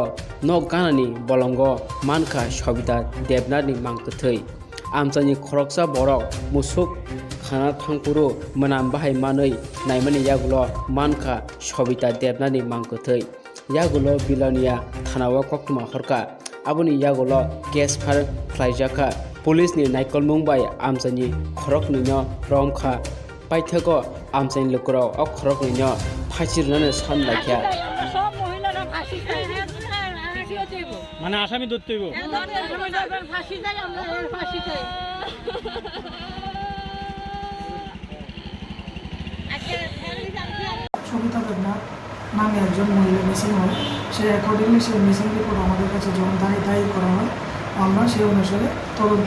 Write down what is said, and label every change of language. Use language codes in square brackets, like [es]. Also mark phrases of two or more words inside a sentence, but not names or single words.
[trp] no ganani bolongo mankha Sabita Debnath ni mangkthei amchani khoroksa borok musuk khana thangpuru manam bahai manui naimani yagulo mankha Sabita Debnath ni mangkthei yagulo Bolonia Thanawa koktuma horka aboni yagulo [en] case file [trp] khlaijaka police ni naikolmung bai amchani Khoroknui no romkha paithako amchani lokro ok Khoroknui no phachirnane san lakhya [bn] মানে আসামি ধরতে হইব ফাঁসি যাই আমরা ফাঁসি চাই সবিতা দেবনাথ নামে একজন মহিলা মিসিং হয় সে অ্যাকর্ডিংলি সেই [en] missing report [bn] আমাদের কাছে যখন দায়ী করা হয় আমরা সেই অনুসারে তদন্ত